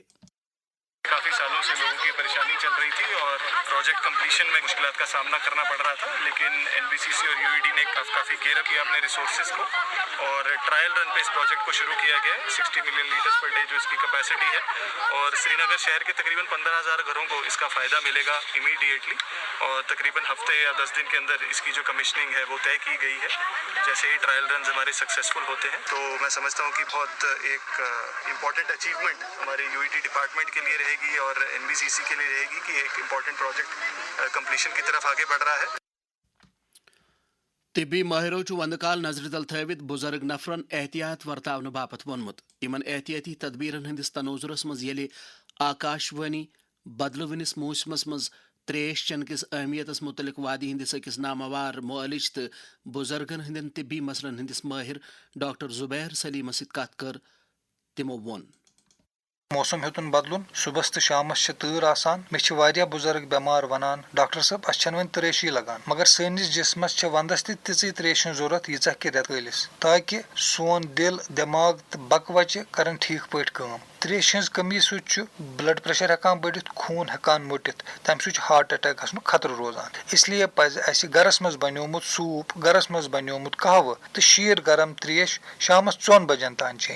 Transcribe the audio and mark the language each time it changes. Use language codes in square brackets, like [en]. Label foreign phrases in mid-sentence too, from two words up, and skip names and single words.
[ur] کافی سالوں سے لوگوں کی پریشانی چل رہی تھی اور [en] project completion [ur] میں مشکلات کا سامنا کرنا پڑ رہا تھا, لیکن NBCC اور UED نے کافی [en] gear up [ur] کیا اپنے ریسورسز کو اور [en] trial run [ur] پہ اس پروجیکٹ کو شروع کیا گیا ہے. [en] 60 million liters per day [ur] جو اس کی کیپیسٹی ہے اور سری نگر شہر کے تقریباً 15,000 گھروں کو اس کا فائدہ ملے گا امیڈیٹلی اور تقریباً ہفتے یا 10 دن کے اندر اس کی جو کمیشننگ ہے وہ طے کی گئی ہے. جیسے ہی [en] trial runs [ur] ہمارے سکسیزفل ہوتے ہیں تو میں سمجھتا ہوں کہ بہت ایک [en] important achievement [ur] ہمارے UED ڈپارٹمنٹ کے لیے رہے گی اور NBCC کے لیے رہے گی کہ ایک [en] important project completion [ur] کی طرف آگے بڑھ رہا ہے. [ks] طبی ماہرو وندہ کال نظر تل تھوت بزرگ نفرن احتیاط ورتاونہ باپت وونمت. یمن احتیاطی تدبیرن ہندس تنوظرس مز ییٚلہِ آکاشوانی بدلونس موسمس مز تریش چن کس اہمیتس متعلق وادی ہندس أکس نامور معالج تو بزرگن ہندین طبی مسلن ہندس ماہر ڈاکٹر زبیر سلیمس ست کت کر. تمو وون موسم ہیوتن بدلن صبح تو شامس تۭر آسان مے بزرگ بیمار ونان ڈاکٹر صاحب اس ون تریشی لگان مگر سٲنِس جسمس ونٛدس تہِ تِژٕے تریشہِ ضرورت ییٖژاہ کہِ رٮ۪تہٕ کٲلِس تاکہِ سون دل دٮ۪ماغ تہٕ بکوچہِ کرن ٹھیٖک پٲٹھۍ کٲم تریشہِ ہٕنٛز کمی سۭتۍ چھُ [en] blood pressure [ks] ہٮ۪کان بٔڑِتھ خوٗن ہٮ۪کان مٔٹِتھ تمہِ سۭتۍ چھُ [en] heart attack [ks] گژھنُک خطرٕ روزان اسلیے پزِ اسہِ گرس منٛز بنیومُت سوٗپ گرس منٛز بنیومُت قہوٕ تہٕ شیٖر گرم تریش شامس 4 بجن تام چیٚنۍ